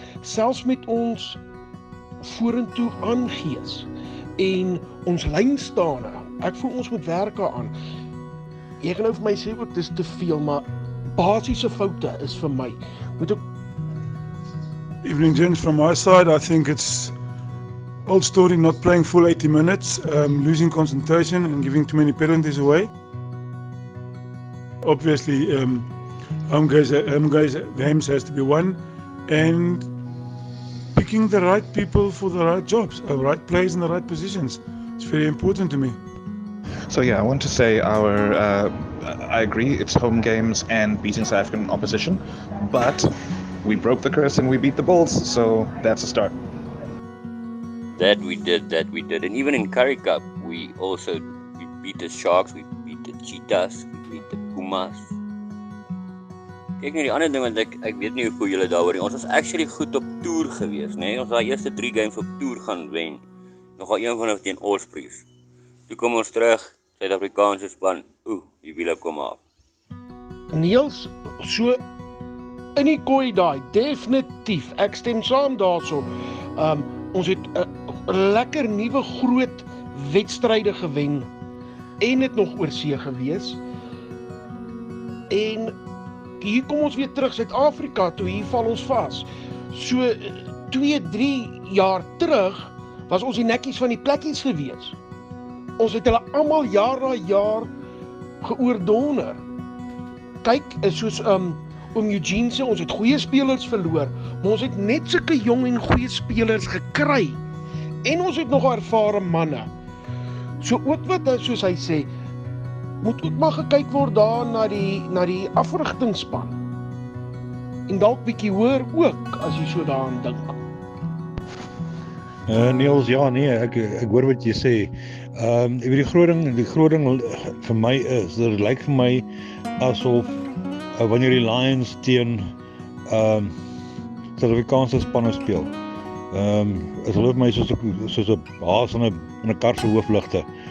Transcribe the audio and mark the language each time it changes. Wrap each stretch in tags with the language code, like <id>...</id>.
<af>Selfs met ons vorentoe aangees en ons lynstane. Ek voel ons moet werk daaraan. Jy kan nou vir my sê ook dis te veel, maar basiese foute is vir my.</af> <en>Evening gents, from my side, I think it's old story not playing full 80 minutes, losing concentration and giving too many penalties away. Obviously, home games has to be won, and picking the right people for the right jobs, the right players in the right positions. It's very important to me. So yeah, I want to say I agree, it's home games and beating South African opposition, but we broke the curse and we beat the Bulls, so that's a start. That we did. And even in Currie Cup, we beat the Sharks, we beat the Cheetahs, we beat the Pumas.</en> <af>Kyk nou die ander ding, want ek weet nie hoe voel julle daaroor nie. Ons was actually goed op toer gewees, né? Ons daai eerste 3 games op toer gaan wen. Nogal een van hulle teen Ospreys. Toe kom ons terug, Suid-Afrikaanse span, die wiele kom af. Niels, so in die kooi daai, definitief. Ek stem saam daarso. Ons het 'n lekker nuwe groot wedstryde gewen en het nog oorsee gewees. En hier kom ons weer terug Suid-Afrika toe, hier val ons vas. So 2-3 jaar terug was ons die nekkies van die plekkies gewees. Ons het hulle almal jaar na jaar geoordonder. Kyk, is soos Oom Eugene sê, ons het goeie spelers verloor, maar ons het net sulke jong en goeie spelers gekry. En ons het nog ervare manne. So ook wat, soos hy sê, moet ook maar gekyk word daar na die afrigtingspan. En dalk bietjie hoor ook, as jy so daaraan dink. Niels, ja, nee, ek hoor wat jy sê. Die groot ding vir my is, dit lyk vir my asof wanneer die Lions teen Suid-Afrikaanse spanne speel, is hulle vir my soos 'n haas in 'n kar se hoofligte.</af>